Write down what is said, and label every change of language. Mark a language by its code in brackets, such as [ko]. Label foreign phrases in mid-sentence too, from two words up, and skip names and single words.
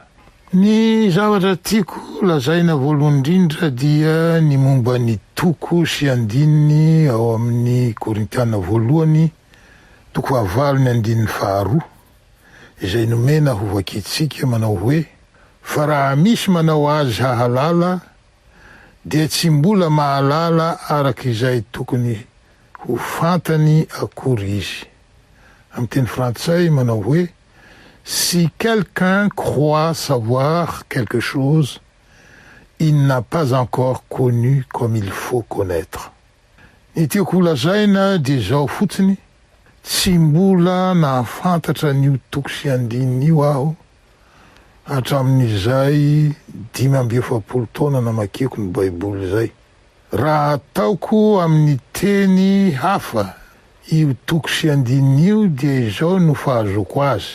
[mg] Ny zavatra tiako lazaina voalohany indrindra dia ny momba ny toko sy andininy ao amin'ny Korintiana 1:9-2, izay nomena ho vakitsika manao hoe, fa raha misy manao azy hahalala, dia tsy mbola mahalala araka izay tokony ho fantany akory izy. Amin'ny teny frantsay manao hoe, [fr] si quelqu'un croit savoir quelque chose, il n'a pas encore connu comme il faut connaître. [mg] Ny tiako lazaina dia zao fotsiny, tsy mbola nahafantatra n'io toko sy andininy io aho, hatramin'izay 5 taona namakeko ny Baiboly zay. Raha ataoko amin'ny teny hafa io toko sy andininy io, dia izao no fahazoko azy.